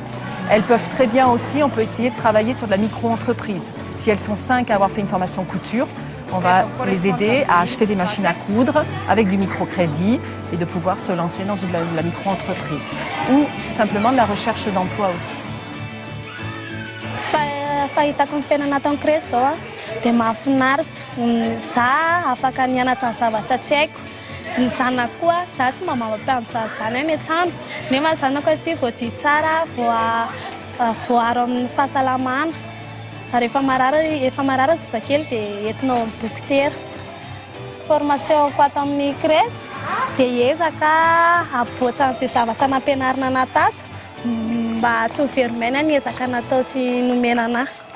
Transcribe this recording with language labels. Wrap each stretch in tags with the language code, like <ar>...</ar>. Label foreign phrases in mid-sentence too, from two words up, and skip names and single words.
<fr>Elles peuvent très bien aussi, on peut essayer de travailler sur de la micro-entreprise. Si elles sont 5 à avoir fait une formation couture, on va les aider à acheter des machines à coudre avec du microcrédit et de pouvoir se lancer dans de la micro-entreprise. Ou simplement de la recherche d'emploi aussi.</fr> <mg>Fahitako ny fiainana tao kresy zao dia mahafinaritra. Za afaka nianatra ny zavatra tsy haiko. Ny zanako koa, za tsy mamampianatra zany any an-trano. Nefa zanako aty voadio tsara, voaro amin'ny fahasalamana. Rehefa marary zazakely dia entinao amin'ny dokotera. Formationko ato amin'ny kresy dia ezaka ampivoatra an'izay zavatra nampianarina ana tato mba tsy ho very maina ny ezaka natao sy nomena anahy.</mg>